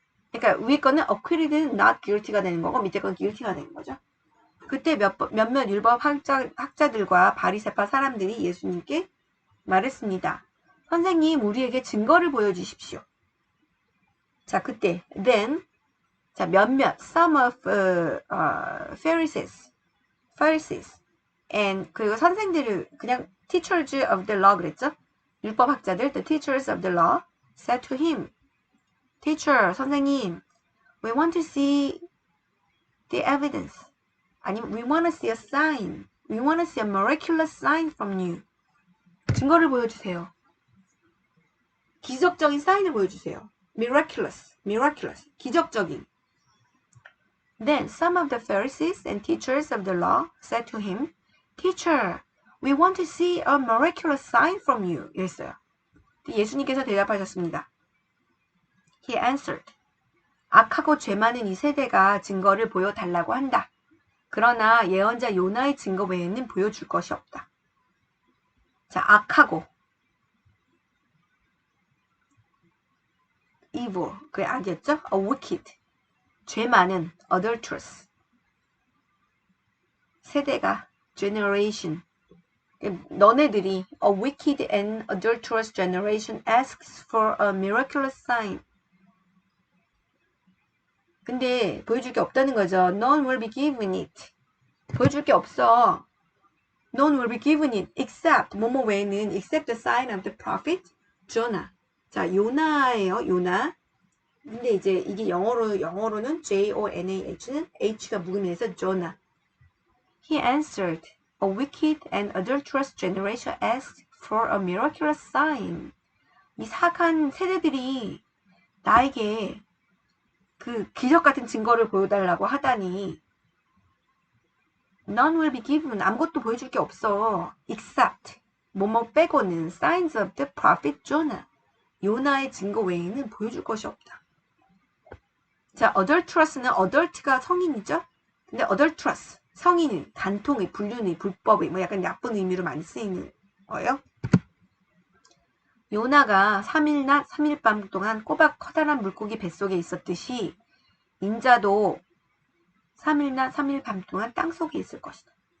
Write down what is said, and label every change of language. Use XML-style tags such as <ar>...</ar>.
<ko>그러니까 위에 거는 acquitted는 not guilty가 되는 거고 밑에 건 guilty가 되는 거죠. 그때 몇몇 율법 학자들과 바리새파 사람들이 예수님께 말했습니다. 선생님, 우리에게 증거를 보여주십시오. 자, 그때 then 자, 몇몇</ko> <en>some of Pharisees and</en> <ko>그리고 선생들을 그냥</ko> <en>teachers of the law</en> <ko>그랬죠? 율법 학자들</ko> <en>the teachers of the law said to him teacher, 선생님, we want to see the evidence.</en> <ko>아니면</ko> <en>we want to see a sign. We want to see a miraculous sign from you.</en> <ko>증거를 보여주세요. 기적적인 사인을 보여주세요. Miraculous. 기적적인.</ko> <en>Then some of the Pharisees and teachers of the law said to him, Teacher, we want to see a miraculous sign from you.</en> <ko>이랬어요. 예수님께서 대답하셨습니다.</ko> <en>He answered,</en> <ko>악하고 죄 많은 이 세대가 증거를 보여달라고 한다. 그러나 예언자 요나의 증거 외에는 보여줄 것이 없다. 자, 악하고 evil, 그게 악이었죠?</ko> <en>A wicked,</en> <ko>죄 많은</ko> <en>adulterous,</en> <ko>세대가</ko> <en>generation,</en> <ko>너네들이</ko> <en>a wicked and adulterous generation asks for a miraculous sign.</en> <ko>근데 보여줄 게 없다는 거죠.</ko> <en>None will be given it.</en> <ko>보여줄 게 없어.</ko> <en>None will be given it except</en> <ko>뭐뭐 외에는</ko> <en>except the sign of the prophet Jonah.</en> <ko>자, 요나예요. 요나. 근데 이제 이게 영어로는 Jonah는 H가 묵으면서 Jonah.</ko> <en>He answered, a wicked and adulterous generation asked for a miraculous sign.</en> <ko>이 사악한 세대들이 나에게 그 기적 같은 증거를 보여달라고 하다니</ko> <en>None will be given.</en> <ko>아무것도 보여줄 게 없어.</ko> <en>Except</en> <ko>뭐뭐 빼고는</ko> <en>signs of the prophet Jonah.</en> <ko>요나의 증거 외에는 보여줄 것이 없다. 자, adulterous는 adult가 성인이죠? 근데 adulterous 성인은 간통의, 불륜의, 불법의 뭐 약간 나쁜 의미로 많이 쓰이는 거예요. 요나가 3일 낮 3일 밤 동안 꼬박 커다란 물고기 뱃속에 있었듯이 인자도 3일 낮 3일 밤 동안 땅속에 있을 것이다.</ko>